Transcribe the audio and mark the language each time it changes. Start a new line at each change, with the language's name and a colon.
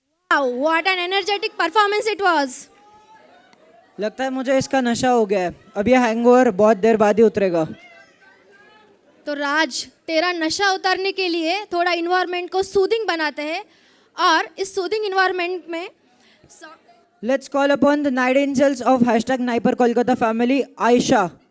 English: Wow, what an energetic performance it was.
Hindi: लगता है मुझे इसका नशा हो गया है, अब ये हैंगओवर बहुत देर बाद ही उतरेगा। तो राज, तेरा नशा उतारने के लिए थोड़ा इन्वायरमेंट को सूदिंग बनाते हैं, और इस सूदिंग इन्वायरमेंट में
English: Let's call upon the Night Angels of #Niper Kolkata family, Aisha.